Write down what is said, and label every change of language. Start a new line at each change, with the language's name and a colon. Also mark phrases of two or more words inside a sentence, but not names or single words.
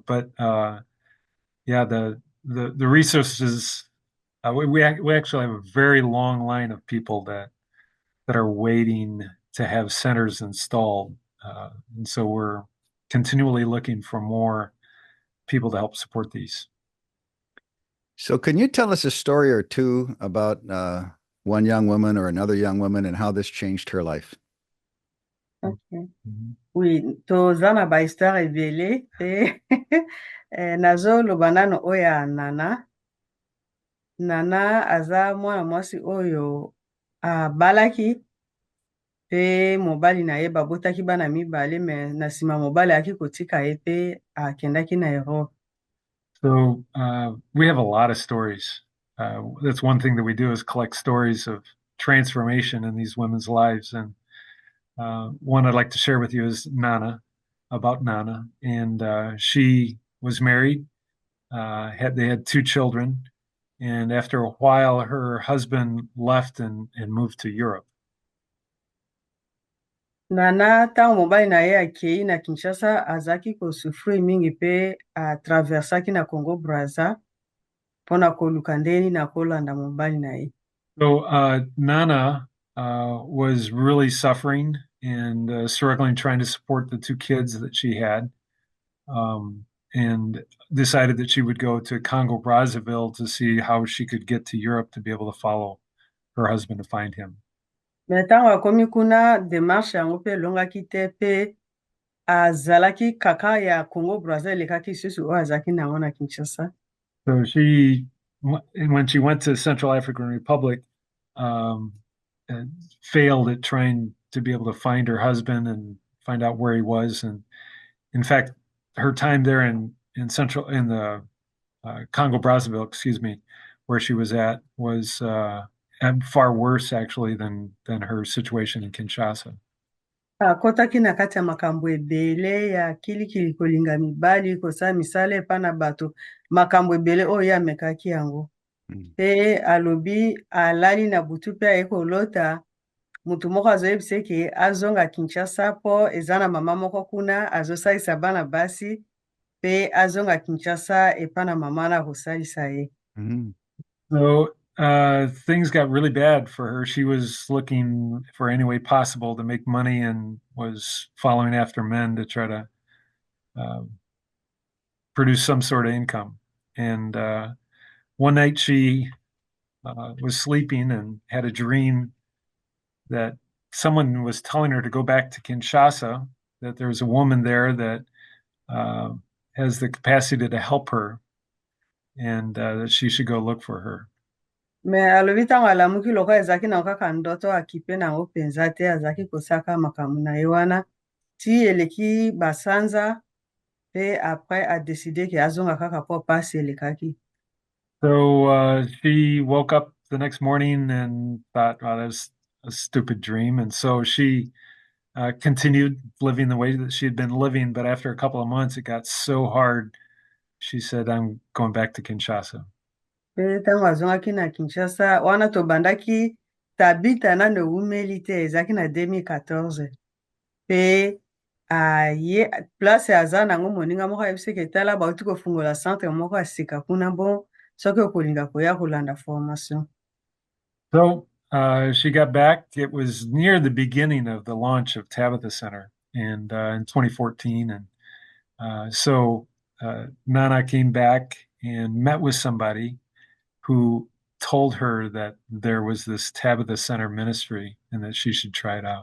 English: But yeah, the resources we actually have a very long line of people that are waiting to have centers installed, and so we're continually looking for more people to help support these. So can you tell us a story or two about one young woman or another young woman and how this changed her life? Okay.
Lingala: Oui, toza na bahistoire ebele pe nazoloba nano oyo ya Nana aza mwana mwasi oyo abalaki pe mobali na ye babotaki bana mibale me na nsima mobali ayaki kotika ye pe akendaki na Europe.
English: So we have a lot of stories. That's one thing that we do is collect stories of transformation in these women's lives. And one I'd like to share with you is about Nana. And she was married, they had 2 children. And after a while, her husband left and moved to Europe.
Lingala: Nana ntango mobali na ye akei na Kinshasa azaki kosufri mingi pe atraversaki na Congo Brazza mpona koluka ndeni na kolanda mobali na ye.
English: So Nana was really suffering and struggling trying to support the 2 kids that she had, and decided that she would go to Congo Brazzaville to see how she could get to Europe to be able to follow her husband to find him.
Lingala: Me ntango akomi kuna demarche yango mpe elongaki te pe azalaki kaka ya Congo Brazza elekaki susu oyo azalaki nango na Kinshasa.
English: So when she went to Central African Republic, failed at trying to be able to find her husband and find out where he was. And in fact, her time there in the Congo Brazzaville, excuse me, where she was at was far worse actually than her situation in Kinshasa.
Lingala: Akotaki na kati ya makambo ebele ya kilikili kolinga mibali kosala misala epa na bato makambo ebele oyo amekaki yango. Pe alobi alali na butu pe aye kolota mutu moko azoyebisa eke azonga Kinshasa po eza na mama moko kuna azosalisa bana basi pe azonga Kinshasa epa na mama na kosalisa ye.
English: So things got really bad for her. She was looking for any way possible to make money and was following after men to try to produce some sort of income. And one night she was sleeping and had a dream that someone was telling her to go back to Kinshasa, that there's a woman there that has the capacity to help her, and that she should go look for her.
Lingala: me alobi ntango alamuki loko ezalaki na kaka ndoto akipe nango mpenza te azalaki kosaka makambo na ye wana ti eleki basanza pe après adeside ke azonga kaka po pasi elekaki.
English: So she woke up the next morning and thought, "Oh, that's a stupid dream," and so she continued living the way that she had been living. But after a couple of months, it got so hard. She said, "I'm going back to Kinshasa."
Lingala: Pe ntango azongaki na Kinshasa wana tobandaki Tabitha nano ewumeli te ezalaki na 2014 pe aye place aza nango moninga moko ayebisi ke tala bauti kofungola centre moko ya sika kuna bon soki okolinga koya kolanda formation.
English: So she got back. It was near the beginning of the launch of Tabitha Center, and in 2014, and so Nana came back and met with somebody who told her that there was this Tabitha Center ministry and that she should try it out.